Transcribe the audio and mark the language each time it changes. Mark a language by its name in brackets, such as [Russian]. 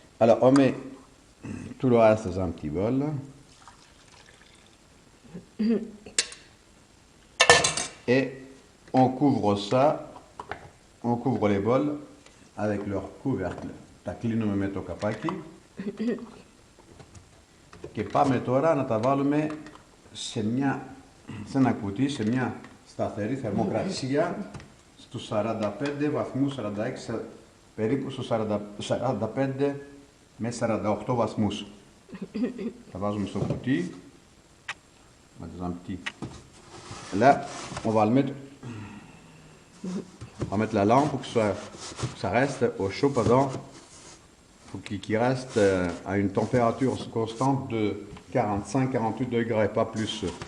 [French] Alors, on met tout le reste dans un petit bol. Et on couvre ça, on couvre les bols avec leur couvercle. [Greek] Τακλίνουμε με το καπάκι και πάμε τώρα να τα βάλουμε σε ένα κουτί, σε μια σταθερή θερμοκρασία στους 45 βαθμούς, 46, περίπου στους 45 με 48 βαθμούς. Τα βάζουμε στο κουτί. [French] Là, on va mettre la lampe pour que ça reste au chaud pendant. Faut qu'il reste à une température constante de 45-48 degrés, pas plus.